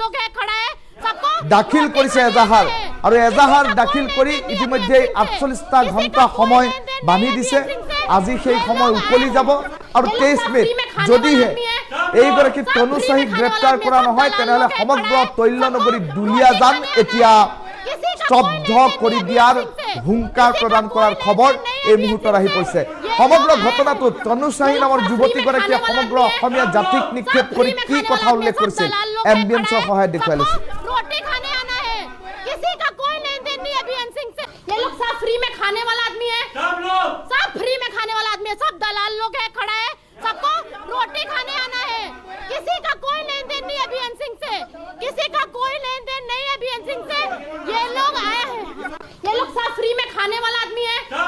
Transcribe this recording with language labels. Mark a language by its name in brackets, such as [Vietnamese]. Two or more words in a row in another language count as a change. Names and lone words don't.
[Assamese] দাখিল কৰিছে এজাহাৰ আৰু এজাহাৰ দাখিল কৰি ইতিমধ্যে 48টা ঘণ্টা সময় বান্ধি দিছে আজি সেই সময় উকলি যাব আৰু 23 মেত যদিহে এইগৰাকী তনু শাহীক গ্ৰেপ্তাৰ কৰা নহয় তেনেহলে সমগ্ৰ তৈলনগৰী দুলিয়াজান এতিয়া স্তব্ধ কৰি দিয়াৰ হুংকাৰ প্ৰদান কৰাৰ খবৰ এই মুহূৰ্তত আহি পৰিছে সমগ্ৰ ঘটনাটো তনু শাহী নামৰ যুৱতীগৰাকীয়ে সমগ্ৰ অসমীয়া জাতিক নিক্ষেপ কৰি কি কথা উল্লেখ কৰিছিল এম্বিয়েন্সৰ সহায়ত দেখুৱাই লৈছে [Hindi] रोटी खाने आना है किसी का कोई लेन देन नहीं है बीएन सिंह से ये लोग सब फ्री में खाने वाला आदमी है सब फ्री में खाने वाला आदमी है सब दलाल लोग है खड़ा है सबको रोटी खाने आना है किसी का कोई लेन देन नहीं है बीएन सिंह से किसी का कोई लेन देन नहीं है बीएन सिंह से ये लोग आए हैं ये लोग सब फ्री में खाने वाला आदमी है